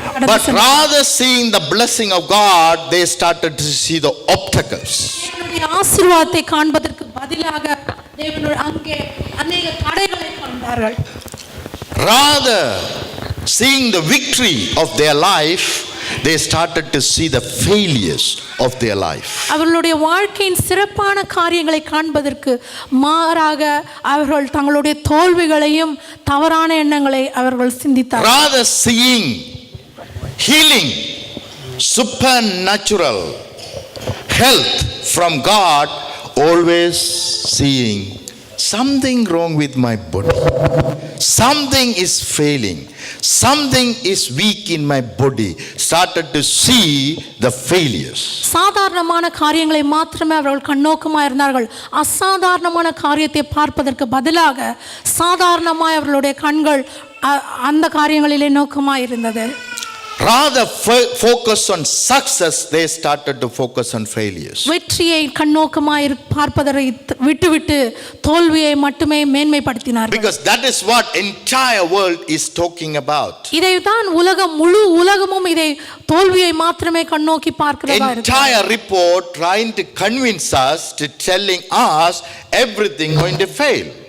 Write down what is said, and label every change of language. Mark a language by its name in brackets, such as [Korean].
[English] But rather seeing the blessing of God, they started to see the obstacles. [Tamil] தேவனுடைய ஆசீர்வாதத்தை காண்பதற்கு பதிலாக தேவனுடைய அங்கே [Hindi] अनेक [Tamil] தடைகளை கண்டார்கள். [English] Rather seeing the victory of their life, they started to see the failures of their life. [Tamil] அவர்களுடைய வாழ்க்கையின் சிறப்பான காரியங்களை காண்பதற்கு மாறாக அவர்கள் தங்களுடைய தோல்விகளையும் தவறான எண்ணங்களை அவர்கள் சிந்தித்தார்கள். [English] Rather seeing healing, supernatural health from God, always seeing something wrong with my body, something is failing, something is weak in my body, started to see the failures. [Tamil] சாதாரணமான காரியங்களை மாத்திரமே அவர்கள் கண்ணோக்கமாக இருந்தார்கள். அசாதாரணமான காரியத்தை பார்ப்பதற்கு பதிலாக சாதாரணமாய் அவர்களுடைய கண்கள் அந்த காரியங்களிலே நோக்கமாக இருந்தது. [English] Rather focus on success, they started to focus on failures. [Tamil] வெற்றியை கண்ணோக்கமாய் பார்ப்பதை விட்டுவிட்டு தோல்வியை மட்டுமே மேன்மைப்படுத்தினார்கள். [English] Because that is what entire world is talking about. [Tamil] இதைதான் முழு உலகமும் இதை தோல்வியை மாத்திரமே கண்ணோக்கி பார்க்கிறதா இருக்கு. [English] Entire report trying to convince us, to telling us everything going to fail.